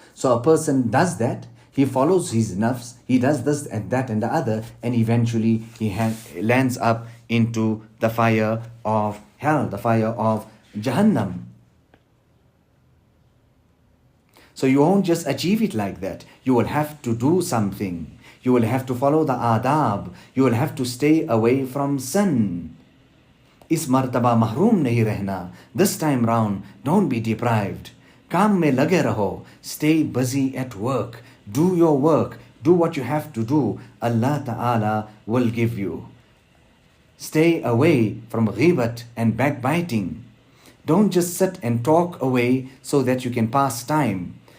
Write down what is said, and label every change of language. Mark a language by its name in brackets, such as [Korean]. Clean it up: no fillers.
[English] So a person does that, he follows his nafs, he does this and that and the other, and eventually he lands up into the fire of hell, the fire of Jahannam. So you won't just achieve it like that. You will have to do something. You will have to follow the adab. You will have to stay away from sin. [Urdu] इस मर्तबा महरूम नहीं रहना. [English] This time round, don't be deprived. [Urdu] काम में लगे रहो. [English] Stay busy at work. Do your work. Do what you have to do. Allah Ta'ala will give you. Stay away from ghibat and backbiting. Don't just sit and talk away so that you can pass time.